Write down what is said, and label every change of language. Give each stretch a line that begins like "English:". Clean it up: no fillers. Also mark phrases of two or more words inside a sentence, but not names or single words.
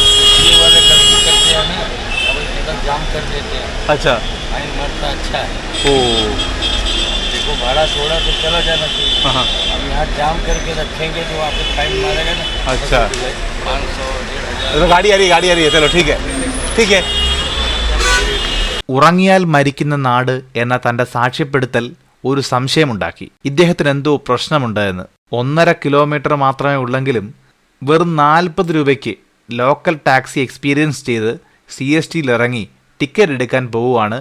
Hindi: ये वाले गलती करते हैं ना, अब इधर जाम कर देते हैं. अच्छा. फाइन मारता अच्छा है. ओ. देखो भाड़ा छोड़ा तो चला जाना चाहिए. हाँ. अब यहाँ जाम करके रखेंगे तो आपको फाइन मारेगा ना. अच्छा. 500 1500. तो गाड़ी आ रही है. चलो ठीक है. ठीक है.
Malayalam: ഉറങ്ങിയാൽ മരിക്കുന്ന നാട് എന്ന തന്റെ സാക്ഷ്യപ്പെടുത്തൽ ഒരു സംശയമുണ്ടാക്കി. ഇദ്ദേഹത്തിന് എന്തോ പ്രശ്നമുണ്ട് എന്ന്. 1.5 കിലോമീറ്റർ മാത്രമേ ഉള്ളെങ്കിലും വെറും 40 രൂപയ്ക്ക്
English: local taxi experience
Malayalam: ചെയ്ത് CSTയിൽ ഇറങ്ങി ടിക്കറ്റ് എടുക്കാൻ പോവുകയാണ്.